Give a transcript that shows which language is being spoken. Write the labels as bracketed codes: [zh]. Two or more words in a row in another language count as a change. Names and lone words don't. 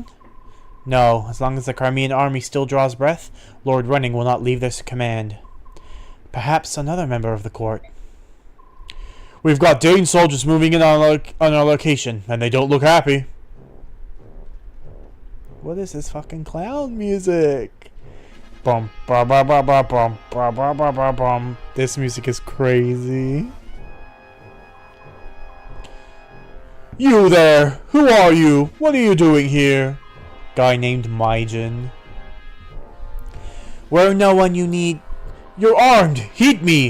[en] No, as long as the Crimean army still draws breath, Lord Renning will not leave their command. Perhaps another member of the court. We've got Dane soldiers moving in on our location, and they don't look happy. What is this fucking clown music? Bum, ba, ba, ba, ba, bum, ba, ba, ba, ba, bum. This music is crazy. You there! Who are you? What are you doing here? Guy named Maijin. We're no one you need. You're armed! Heed me!